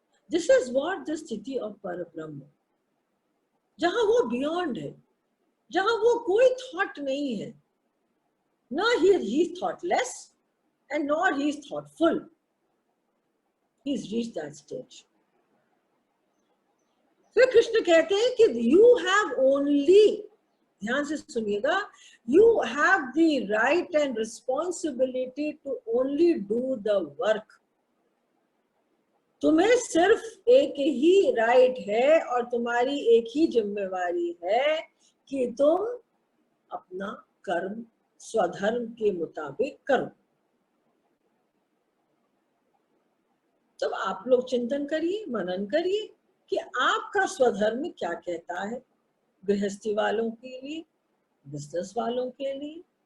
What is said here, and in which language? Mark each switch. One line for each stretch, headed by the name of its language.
English: this is what the
Hindi: स्थिति of पर ब्रह्म, जहां वो बियॉन्ड है, जहां वो कोई थॉट नहीं है, ना he is thoughtless
English: and nor he is thoughtful. He's reached that stage.
Hindi: फिर कृष्ण कहते हैं कि
English: you have only,
Hindi: ध्यान से सुनिएगा,
English: you have the right and responsibility to only do the work.
Hindi: तुम्हें सिर्फ एक ही राइट है और तुम्हारी एक ही जिम्मेवारी है कि तुम अपना कर्म स्वधर्म के मुताबिक करो। तब आप लोग चिंतन करिए, मनन करिए कि आपका स्वधर्म क्या कहता है, गृहस्थी वालों के लिए, बिजनेस वालों के लिए।